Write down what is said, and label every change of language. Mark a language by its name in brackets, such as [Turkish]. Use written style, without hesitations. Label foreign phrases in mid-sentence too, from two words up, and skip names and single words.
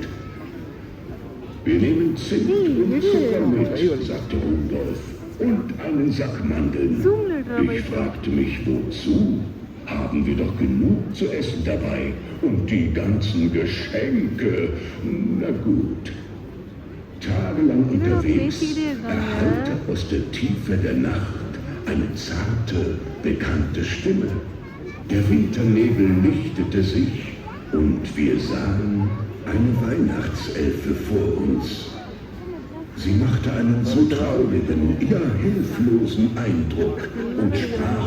[German] Wir nehmen Zimt und Zucker mit, sagte Rudolf, und einen Sack Mandeln. Ich fragte mich, wozu? Haben wir doch genug zu essen dabei und die ganzen Geschenke. Na gut. tagelang [Tamil] என்னடா [German] unterwegs, [Tamil] பேசிக்கிட்டே இருக்காங்க. [German] erhallte aus der Tiefe der Nacht eine zarte, bekannte Stimme. Der Winternebel lichtete sich und wir sahen eine Weihnachtselfe vor uns. Sie machte einen so traurigen, ja hilflosen Eindruck und sprach: